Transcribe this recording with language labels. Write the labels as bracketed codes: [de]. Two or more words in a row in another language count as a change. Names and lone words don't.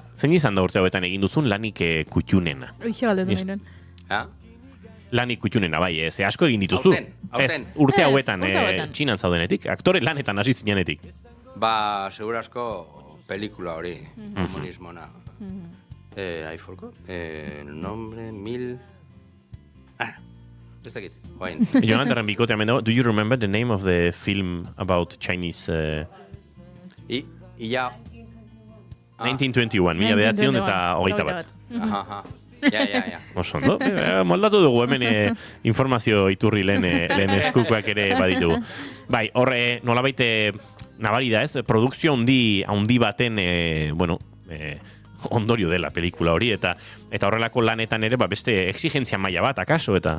[eu] Zein izan da urte hauetan egin duzun lanik kutxunena? Oixe balde duen. Lanik kutxunena, bai, ze asko egin dituzu. Aurten. Urte hauetan, Txinan zaudenetik, aktore lanetan hasi zinenetik. Segura asko pelikula hori, komunismona. [en] I forgot, [es] el nombre, [eu] ez dakit, guain. Jonathan Bikote, [en] do you remember the name of the film about Chinese... 1921, [eu] mila bedatzen eta hogeita bat. Ja. Osondo, moldatu dugu hemen informazio iturri lehen eskukoak ere baditugu. Bai, horre, nolabait nabari da ez, produkzio handi baten, ondorio dela pelikula hori, eta horrelako lanetan ere beste exigentzia maila bat, akaso, eta...